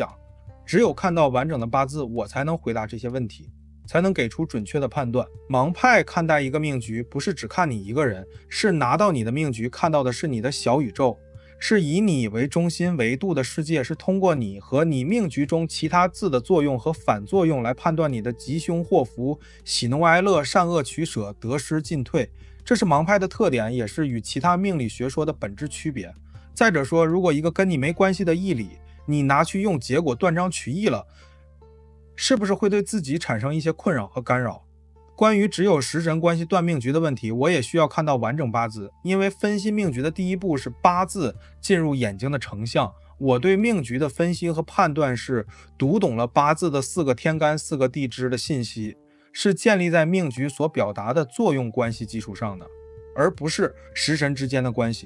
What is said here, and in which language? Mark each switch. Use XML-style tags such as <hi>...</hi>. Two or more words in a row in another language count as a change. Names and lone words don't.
<zh>只有看到完整的八字，我才能回答這些問題，才能給出準確的判斷。盲派看待一個命局，不是只看你一個人，是拿到你的命局，看到的是你的小宇宙，是以你為中心維度的世界，是通過你和你命局中其他字的作用和反作用來判斷你的吉凶禍福、喜怒哀樂、善惡取捨、得失進退。這是盲派的特點，也是與其他命理學說的本質區別。再者說，如果一個跟你沒關係的義理，你拿去用，結果斷章取義了，是不是會對自己產生一些困擾和干擾？關於只有食神關係斷命局的問題，我也需要看到完整八字，因為分析命局的第一步是八字進入眼睛的成像。我对命局的分析和判斷是讀懂了八字的4個天干4個地支的信息，是建立在命局所表達的作用關係基礎上的，而不是食神之間的關係。</zh>